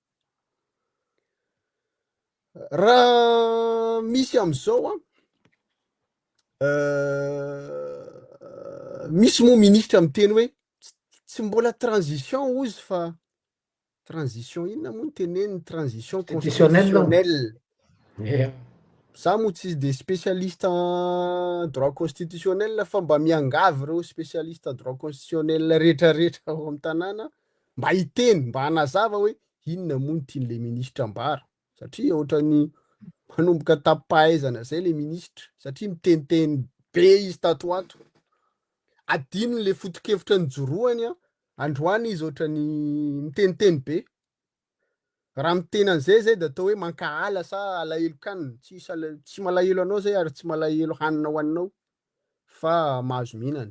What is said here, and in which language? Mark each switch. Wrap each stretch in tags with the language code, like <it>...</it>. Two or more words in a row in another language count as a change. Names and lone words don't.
<mg>Raha misy am'izao misy moa ministra miteny hoe tsy mbola transition ozy fa transition inona moa ny teneniny</mg> <fr>transition constitutionnelle.</fr> <mg>Za moa tsy de</mg> <fr>spécialiste en droit constitutionnel</fr> <mg>fa mba miangavy reo</mg> <fr>spécialiste en droit constitutionnel</fr> <mg>rehetrarehetra ao amin'ny tanàna mba hiteny mba hanazava hoe inona moa ny tian'le ministra ambara satria ohatrany manomboka tapahaizana zay le ministra satria miteniteny be izy tato ato adino le foto-kevitra ny joroany androany izy ohatrany miteniteny be raha miteny an'izay de atao hoe mankahala sa alahelo-kanina tsy malahelo anao zay ary tsy malahelo hanina hoaninao fa mahazo mihinana.</mg>